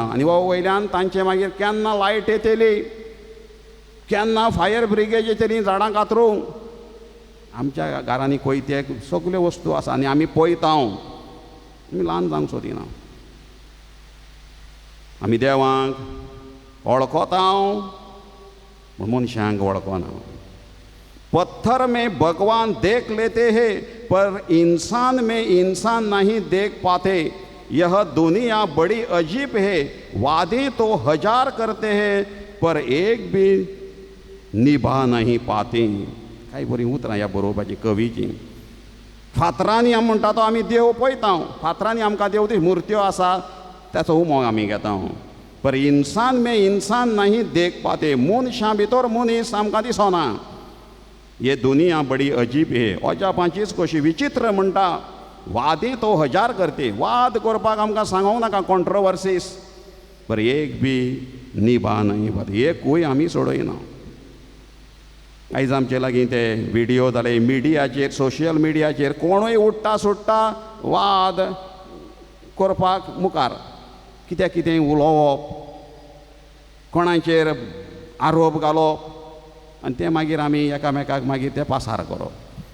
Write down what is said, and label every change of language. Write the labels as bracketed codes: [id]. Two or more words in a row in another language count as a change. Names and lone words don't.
[kok] आनी वो वयल्यान तांचे मागीर केन्ना लायट येतली, केन्ना [en] fire brigade [kok] येतली झाडां कातरूंक. आमच्या घरांनी कोयते सगल्यो वस्तू आसा आनी आमी पळयता. आमी ल्हान जावंक सोदिना. आमी देवाक वळखता पूण मनशांक वळखना. [hi] पत्थर में भगवान देख लेते हैं पर इंसान में इंसान नहीं देख पाते. यह दुनिया बड़ी अजीब है. वादे तो 1000 करते हैं पर एक भी निभा नहीं पाते. [kok] काय बरी उतरां ह्या बरोवपाची कवीची. फातरांनी आमी म्हणटा तो आमी देव पळयता. फातरांनी आमकां देव ती मुर्त्यो आसा ताचो उमो आमी घेता. [hi] पर इंसान में इंसान नहीं देख पाते. [kok] मनशां भितर मनीस आमकां दिसना. [hi] ये दुनिया बड़ी अजीब है. [kok] अजापाचीच कशी विचित्र म्हणटा. [hi] वादे तो 1000 करते. [kok] वाद करपाक आमकां सांगूंक नाका, कॉन्ट्रोवर्सीस, [hi] पर एक बी निभा नहीं पाते. [kok] एकूय आमी सोडयना. आयज आमचे लागीं ते व्हिडियो जाले मिडियाचेर, सोशियल मिडियाचेर. कोणूय उठटा सुट्टा वाद करपाक मुखार. कितें कितें उलोवप, कोणाचेर आरोप घालप, आनी ते मागीर आमी एकामेकाक मागीर ते पासार करप.